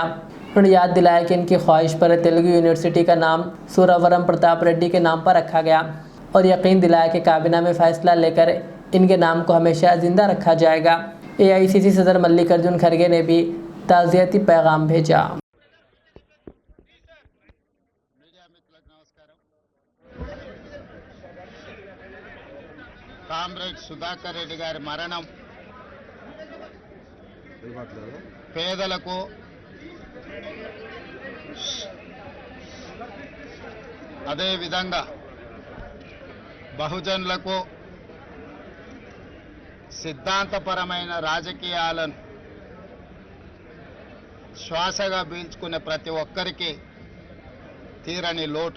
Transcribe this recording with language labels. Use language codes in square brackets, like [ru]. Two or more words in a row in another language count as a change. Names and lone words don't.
[ur] انہوں نے یاد دلایا کہ ان کی خواہش پر تیلگو یونیورسٹی کا نام سوراورم پرتاپ ریڈی کے نام پر رکھا گیا اور یقین دلایا کہ کابینہ میں فیصلہ لے کر ان کے نام کو ہمیشہ زندہ رکھا جائے گا۔ AICC صدر ملک ارجن کھرگے نے بھی تعزیتی پیغام بھیجا۔ [te] కామ్రేడ్ సుధాకర్ రెడ్డి గారి మరణం పేదలకు, అదేవిధంగా బహుజనులకు సిద్ధాంతపరమైన రాజకీయాలను శ్వాసగా పీల్చుకునే ప్రతి ఒక్కరికి తీరని లోటు.